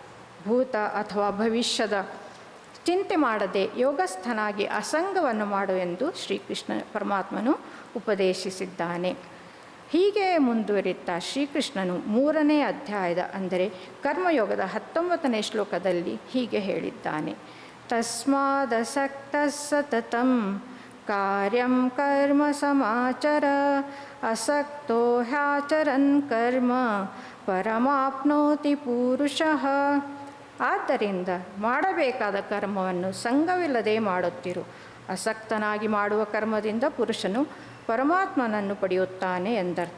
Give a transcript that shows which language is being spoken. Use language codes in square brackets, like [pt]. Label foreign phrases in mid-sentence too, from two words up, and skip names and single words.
[kn] ಭೂತ ಅಥವಾ ಭವಿಷ್ಯದ ಚಿಂತೆ ಮಾಡದೆ ಯೋಗಸ್ಥನಾಗಿ ಅಸಂಗವನ್ನು ಮಾಡು ಎಂದು ಶ್ರೀಕೃಷ್ಣ ಪರಮಾತ್ಮನು ಉಪದೇಶಿಸಿದ್ದಾನೆ. ಹೀಗೆ ಮುಂದುವರಿಯುತ್ತಾ ಶ್ರೀಕೃಷ್ಣನು 3ನೇ ಅಧ್ಯಾಯದ ಅಂದರೆ ಕರ್ಮಯೋಗದ 19ನೇ ಶ್ಲೋಕದಲ್ಲಿ ಹೀಗೆ ಹೇಳಿದ್ದಾನೆ. [sa] ತಸ್ಮಾದಸಕ್ತಃ ಸತತಂ ಕಾರ್ಯಂ ಕರ್ಮ ಸಮಾಚರ ಅಸಕ್ತೋ ಹ್ಯಾಚರನ್ ಕರ್ಮ ಪರಮಾಪ್ನೋತಿ ಪುರುಷಃ. [kn] ಆದ್ದರಿಂದ ಮಾಡಬೇಕಾದ ಕರ್ಮವನ್ನು ಸಂಗವಿಲ್ಲದೆ ಮಾಡುತ್ತಿರು. ಅಸಕ್ತನಾಗಿ ಮಾಡುವ ಕರ್ಮದಿಂದ ಪುರುಷನು ಪರಮಾತ್ಮನನ್ನು ಪಡೆಯುತ್ತಾನೆ ಎಂದರ್ಥ.